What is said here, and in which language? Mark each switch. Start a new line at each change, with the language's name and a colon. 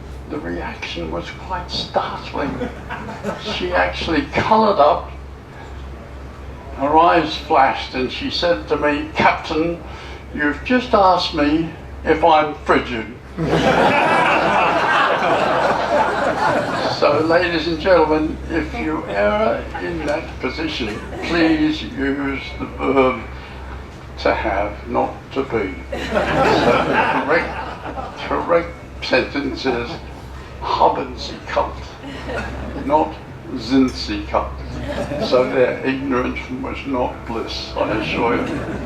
English: The reaction was quite startling. She actually coloured up, her eyes flashed, and she said to me, Captain, you've just asked me if I'm frigid. So, ladies and gentlemen, if you are in that position, please use the verb to have, not to be. So the correct sentence is
German: haben Sie kalt,
English: not
German: sind Sie kalt.
English: So their ignorance was not bliss, I assure you.